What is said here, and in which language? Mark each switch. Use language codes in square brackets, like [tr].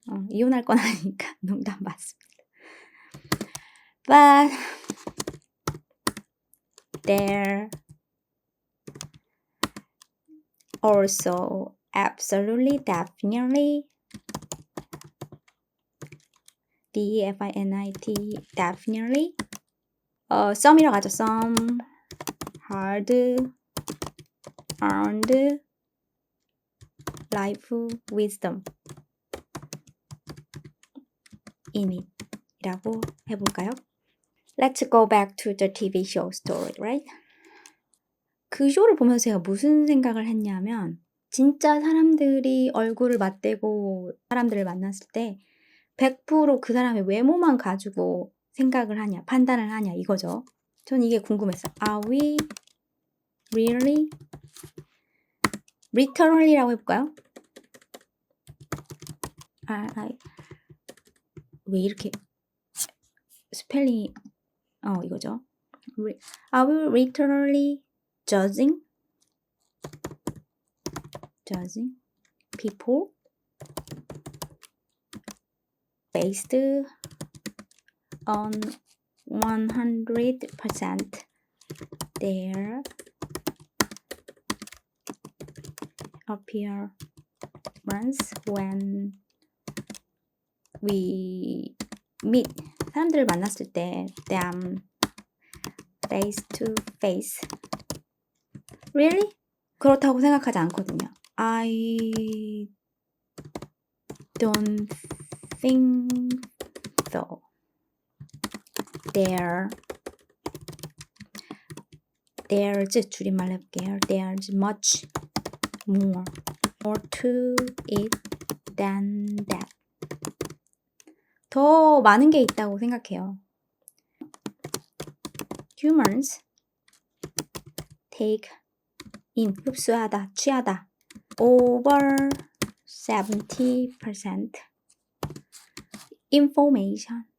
[ko] 이혼할 건 아니니까 농담 맞습니다. [en] But there also absolutely definitely definite definitely some [ko] 이라고 하죠. [en] some hard earned life wisdom in it [ko] 이라고 해볼까요? [en] Let's go back to the TV show story, right? [ko] 그 쇼를 보면서 제가 무슨 생각을 했냐면 진짜 사람들이 얼굴을 맞대고 사람들을 만났을 때 100% 그 사람의 외모만 가지고 생각을 하냐, 판단을 하냐 이거죠. 전 이게 궁금했어요. [en] Are we really? [ko] literally라고 해볼까요? 왜 이렇게 스펠링이 이거죠. [en] Are we literally judging people based on 100% their appearance when we meet [ko] 사람들을 만났을 때 [en] them face to face. Really? [ko] 그렇다고 생각하지 않거든요. [en] I don't think so. [ko] There's 줄임말 해볼게요. [en] There's much more to it than that. [ko] 더 많은 게 있다고 생각해요. [en] Humans take in, [ko] 흡수하다, 취하다. [en] over 70% information.